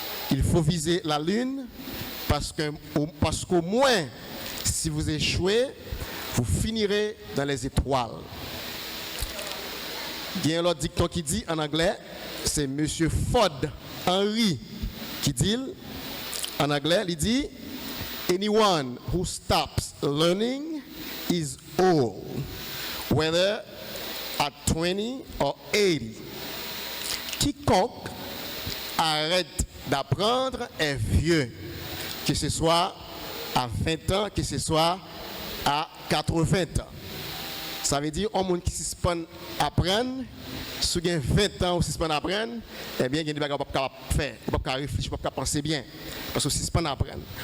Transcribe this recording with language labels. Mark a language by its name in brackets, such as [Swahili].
[French] Il faut viser la lune parce qu'au moins, si vous échouez, vous finirez dans les étoiles. Il y a un autre dicton qui dit en anglais, c'est M. Ford Henry qui dit en anglais, il dit [English] Anyone who stops learning is old, whether at 20 or 80. [French] Quiconque arrête d'apprendre est vieux, que ce soit à 20 ans, que ce soit à 80 ans. Ça veut dire un monde qui suspend apprendre, si vous avez 20 ans ou suspend apprendre, eh bien, il y a des choses que vous ne faire, vous ne pouvez pas réfléchir, vous ne pouvez pas penser bien. Parce que suspend apprendre.